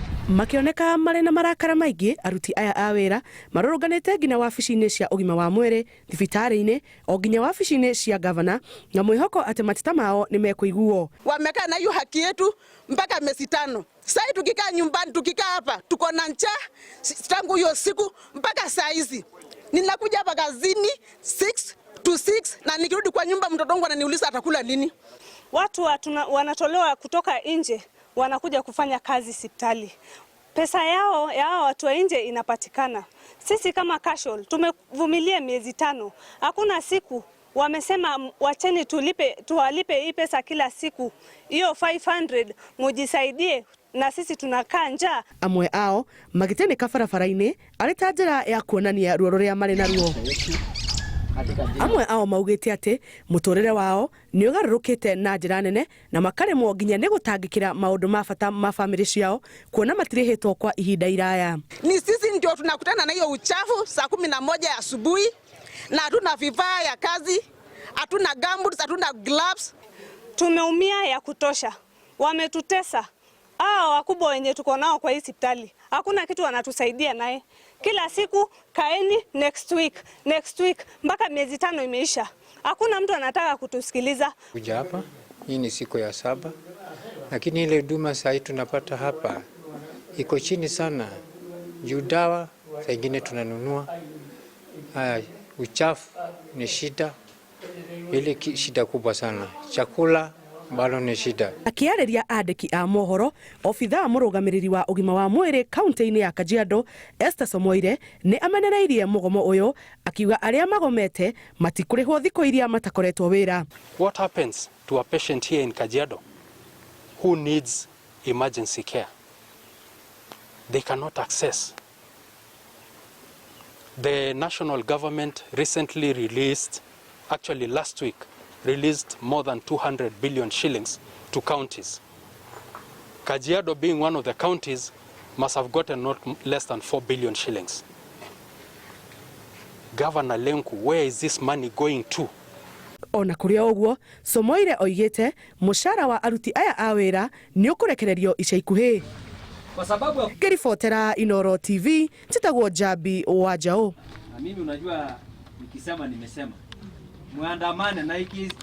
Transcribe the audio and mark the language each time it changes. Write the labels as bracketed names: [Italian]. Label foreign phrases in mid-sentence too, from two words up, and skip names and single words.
[Kikuyu] Makioneka marĩ na marakara maingĩ, aruti aya a wĩra marũrũnganĩte nginya wabici-inĩ cia ũgima wa mwĩrĩ, thibitarĩ-inĩ, o nginya wabici-inĩ cia gavana, na mwĩhoko atĩ mateta mao nĩ mekũiguo. [Swahili] Wamekaa na hiyo haki yetu mpaka miezi 5. Sasa tukikaa nyumbani, tukikaa hapa tuko na njaa tangu hiyo siku mpaka saa hizi. Ninakuja hapa kazini 6 to 6 na nikirudi kwa nyumba mtoto wangu ananiuliza atakula nini. Watu wanatolewa kutoka nje wanakuja kufanya kazi hospitali. Pesa yao ya watu wa nje inapatikana. Sisi kama casual tumevumilia miezi 5. Hakuna siku wamesema wacheni tuwalipe hii pesa kila siku. Hiyo 500 mujisaidie na sisi tunakaa njaa. [Kikuyu] Amwe ao magĩtĩnĩka barabara-inĩ arĩ ta njĩra ya kuonania ruo rũrĩa marĩ naruo. Amwe ao maugĩte atĩ mũtũrĩre wao nĩ ũgarũrũkĩte na njĩra nene na makaremwo nginya nĩ gũtangĩkĩra maũndũ ma bata ma famĩlĩ ciao kuona matirĩhĩtwo kwa ihinda iraya. [Swahili] Ni sisi ndio tunakutana na hiyo uchafu saa 11 ya asubuhi na hatuna vifaa ya kazi, hatuna gumboots, hatuna gloves. Tumeumia ya kutosha. Wametutesa. Wakubwa wenye tuko nao kwa hii hospitali. Hakuna kitu wanatusaidia naye. Kila siku kaeni [English] next week [Swahili] mpaka miezi 5 imeisha. Hakuna mtu anataka kutusikiliza. Kuja hapa, hii ni siku ya 7. Lakini ile huduma sasa tunapata hapa iko chini sana. Juu dawa zingine tunanunua. Uchafu ni shida. Ile shida kubwa sana. Chakula bado ni shida. [Kikuyu] Akiarĩria andĩki a mohoro, obitha mũrũgamĩrĩri wa ũgima wa mwĩrĩ kaunti-inĩ ya Kajiado, Esther Somoire, nĩ amenereirie mũgomo ũyũ, akiuga arĩa magomete matikũrĩhwo thikũ iria matakoretwo wĩra. [English] What happens to a patient here in Kajiado who needs emergency care? They cannot access. The national government recently released, actually last week, released more than 200 billion shillings to counties. Kajiado, being one of the counties, must have gotten not less than 4 billion shillings. Governor Lenku, where is this money going to? [Kikuyu] Ona kũrĩa ũguo, Somoire oigĩte mũcaara wa aruti aya a wĩra nĩ ũkũrekererio ica ikuhĩ. [Swahili] Kwa sababu [Kikuyu] Ngĩribotera Inooro TV, njĩtagwo Jabi wa Njau. [Swahili] Na mimi unajua nikisema nimesema. Muandamane na